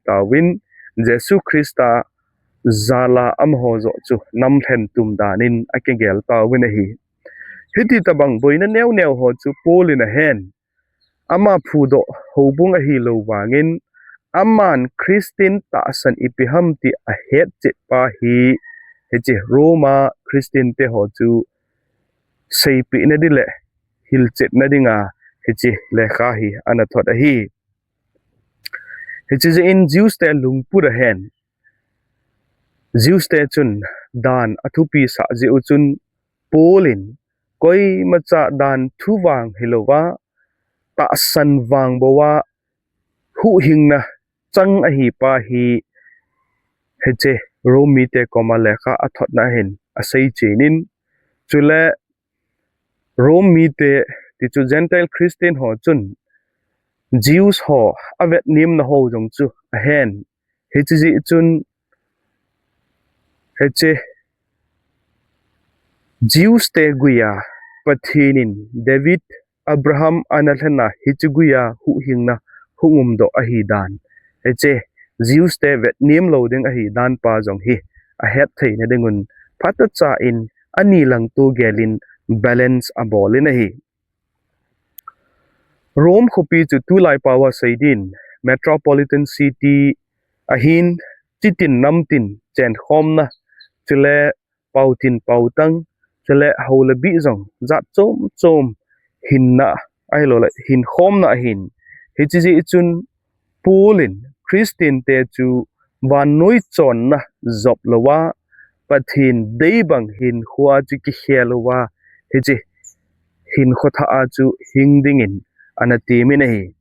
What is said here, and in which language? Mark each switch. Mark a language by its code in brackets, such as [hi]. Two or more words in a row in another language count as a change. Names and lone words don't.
[tcz] ta win Jesu Christa zala am ho zo chu nam thlen tum danin akegel ta win hi hiti tabang boina new new ho chu polin a hen ama phudo hobung a hi lo wangin aman Christian ta san ipiham ti a het che pa hi heche Roma Christian te ho chu sei pi na dile hil chet na dinga heche lekha hi ana thot a hi heche in Jews te lungpur a hen Jews te chun dan athupi sa je uchun polin koi macha dan thuwang hilowa ta san wang bowa hu hingna chang a hi pa hi heche Romi te koma lekha athot na hen asei chenin chule Romi te ti chu [en] Gentile Christian [tcz] ho chun Jews ho avet nim na ho jong chu a hen heche ji chun heche Jews te guya pathinin David Abraham analhana hichguya hu hingna hungum do a hi dan heche Jews te vet nim lo ding a hi dan pa jong hi a het thei na dingun phata cha in ani lang tu gelin balance a bolin a hi Rome khopi chu tu lai pawa seidin [en] metropolitan city [tcz] ahin chitin namtin chen khomna chule pautin pautang chule hole bi jong za chom chom hinna ai lo la hin khomna hin hichi chun pulin Christian te chu Vannoi Chonna Najop lowa Pathen Dei Hin Kho'a chu ki helowa hichi hin khotha a chu hingdingin anati min hi